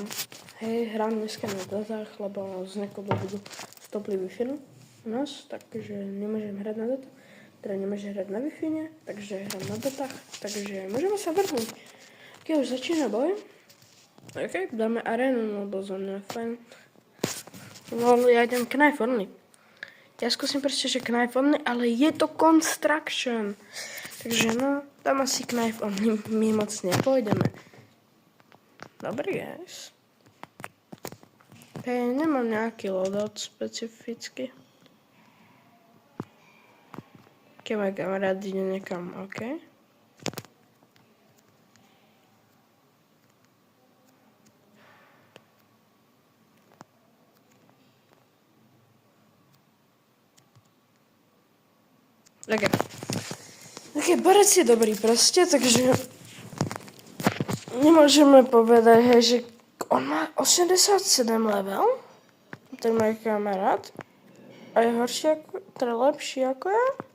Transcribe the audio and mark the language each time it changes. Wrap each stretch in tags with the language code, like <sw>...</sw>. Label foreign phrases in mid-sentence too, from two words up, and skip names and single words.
<sk>Hej, hrám dneska na datách, lebo z nejakého dôvodu stopli Wi-Fi u nás, takže nemôžem hrať na data. Teda nemôžem hrať na Wi-Fi, takže hrám na datách, takže môžeme sa vrhnúť. Ok, už začína boj. Ok, dáme arénu, lebo za mňa fajn. No, ja idem</sk> <en>knife only.</en> <sk>Ja skúsim proste, že</sk> <en>knife only,</en> <sk>ale je to construction. Takže no, tam asi</sk> <en>knife only</en> <sk>my moc nepôjdeme. Dobrý, guys. Hej, nemám nejaký loadout specificky. Keď môj kamarát ide niekam, ok. Ok, borec je dobrý proste, takže nemôžeme povedať, hej, že on má 87 level, ten môj kamarát, a je horší ako, teda lepší ako ja.</sk>